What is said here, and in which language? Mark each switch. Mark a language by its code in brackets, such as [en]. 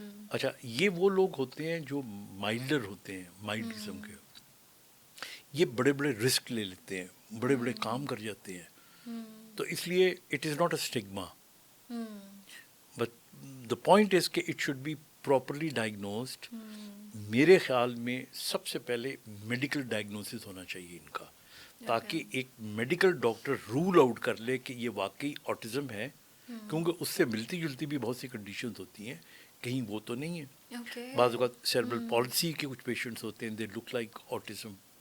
[ur] اچھا، یہ وہ لوگ ہوتے ہیں جو مائلڈر ہوتے ہیں، مائلڈ قسم کے، یہ بڑے بڑے رسک لے لیتے ہیں، بڑے بڑے کام کر جاتے ہیں. تو اس لیے [en] It is not a stigma, but the point is کہ it should be properly diagnosed. [ur] میرے خیال میں سب سے پہلے میڈیکل ڈائگنوسس ہونا چاہیے ان کا، تاکہ ایک میڈیکل ڈاکٹر رول آؤٹ کر لے کہ یہ واقعی آٹزم ہے، کیونکہ اس سے ملتی جلتی بھی بہت سی کنڈیشنز ہوتی ہیں، کہیں وہ تو نہیں ہے. بعض اوقات سیربرل پالسی کے کچھ پیشنٹس ہوتے ہیں، [en] They look like autism.